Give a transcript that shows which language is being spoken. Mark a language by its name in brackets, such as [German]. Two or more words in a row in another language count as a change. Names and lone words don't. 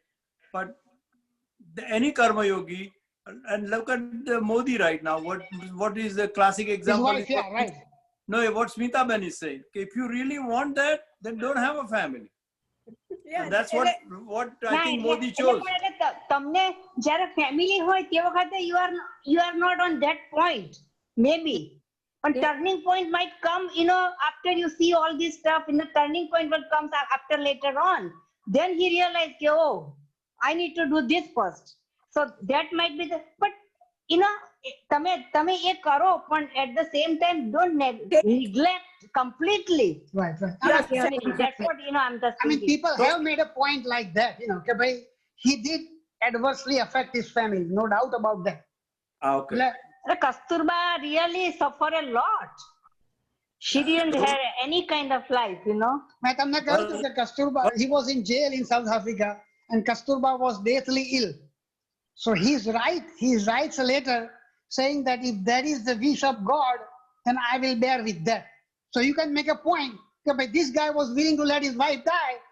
[English] But any karma yogi, and look at Modi right now. What is the classic example? His wife, yeah, right. No, what Smita Ben is saying. If you really want that, then don't have a family. And that's what I think Modi chose. [Gujarati] તમને જ્યારે ફેમિલી હોય તે વખતે [English] you are not on that point, maybe. But turning point might come, after you see all this stuff. The turning point will comes after later on. Then he realized, oh, I need to do this first. So that might be the. But [Gujarati] તમે એ કરો, પણ [English] at the same time don't neglect completely. Right. Your family. That's what I'm just thinking. People have made a point like that. He did adversely affect his family, no doubt about that. Okay. Kasturba really suffered a lot. She didn't have any kind of life, [Gujarati] મેં તમને કહ્યું હતું કે [English] Kasturba, he was in jail in South Africa, and Kasturba was deathly ill. So he writes a letter saying that if that is the wish of God, then I will bear with that. So you can make a point. But this guy was willing to let his wife die.